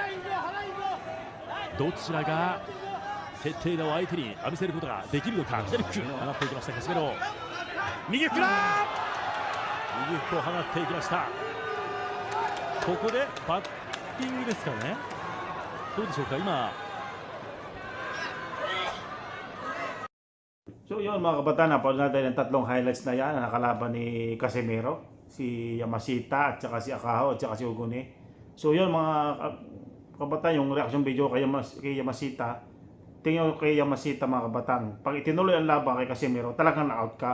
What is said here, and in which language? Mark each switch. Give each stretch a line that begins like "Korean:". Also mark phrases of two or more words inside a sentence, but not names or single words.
Japanese: どちらが徹底打を相手に浴びせることができるのか。左フック放っていきましたカシメロ。右フックだ。右フックを放っていきました。ここでバッティングですかね。どうでしょうか今。
Filipino: So yun mga kabataan, napanood natin ang tatlong highlights na yan na nakalaban ni Casimero, si Yamashita at saka si Akaho at saka si Oguni. So yun mga kabataan, yung
English: reaction video
Filipino: kay Yamashita, tingnan kay Yamashita mga kabataan, pag itinuloy ang laban kay Casimero, talagang na-out ka.